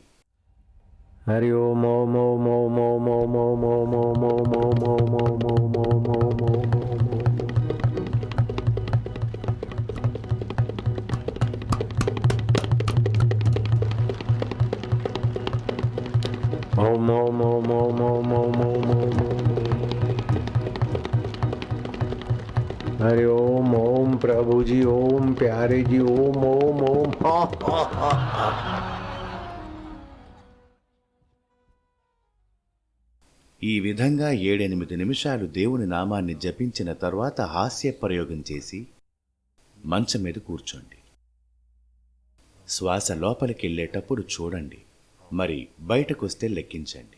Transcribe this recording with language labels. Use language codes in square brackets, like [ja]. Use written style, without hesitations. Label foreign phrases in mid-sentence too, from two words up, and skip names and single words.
[sa] హరి ఓం ఓం ఓం ఓం ఓం ఓం ఓం ఓం ఓం ఓం ఓం ఓం ఓం ఓం ఓం ఓం ఓం. ఓం ఓం ఓం ఓం ఓం ఓం ఓం ఓం. [hi] हरि ओम ओम प्रभु जी ओम प्यारे जी ओम ओम ओम. [te] ఈ విధంగా 7-8 నిమిషాలు దేవుని నామాన్ని జపించిన తర్వాత హాస్య ప్రయోగం చేసి మంచం మీద కూర్చోండి. శ్వాస లోపలికెళ్ళేటప్పుడు చూడండి, మరి బయటకొస్తే లెక్కించండి.